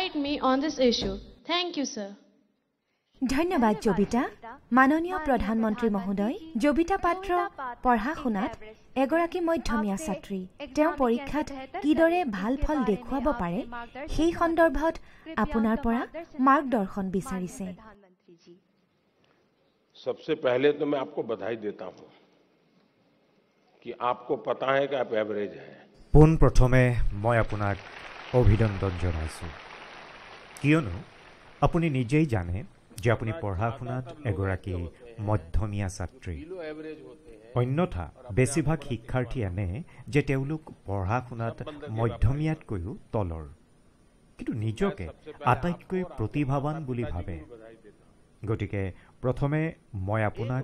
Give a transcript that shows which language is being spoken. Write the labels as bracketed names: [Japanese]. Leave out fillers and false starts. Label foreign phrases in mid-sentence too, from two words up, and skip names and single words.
[Assamese] ধন্যবাদ জবিতা মাননীয় প্ৰধানমন্ত্ৰী মহোদয় জবিতা পাত্ৰ পঢ়া-শুনাত এগৰাকী মধ্যমীয়া ছাত্ৰী তেওঁ পৰীক্ষাত কিদৰে ভাল ফল দেখুৱাব পাৰে সেই সন্দৰ্ভত আপোনাৰ পৰা মাৰ্গদৰ্শন বিচাৰিছে [Hindi] सबसे पहले तो मैं आपको बधाई देता हूं कि आपको पता है कि आप एवरेज हैं [Assamese] পোন প্ৰথমে মই আপোনাক অভিনন্দন জনাইছোঁ কিয়নো আপুনি নিজেই জানে যে আপুনি পঢ়া-শুনাত এগৰাকী মধ্যমীয়া ছাত্ৰী অন্যথা বেছিভাগ শিক্ষাৰ্থী এনে যে তেওঁলোক পঢ়া-শুনাত মধ্যমীয়াতকৈও তলৰ কিন্তু নিজকে আটাইতকৈ প্ৰতিভাৱান বুলি ভাবে গতিকে প্ৰথমে মই আপোনাক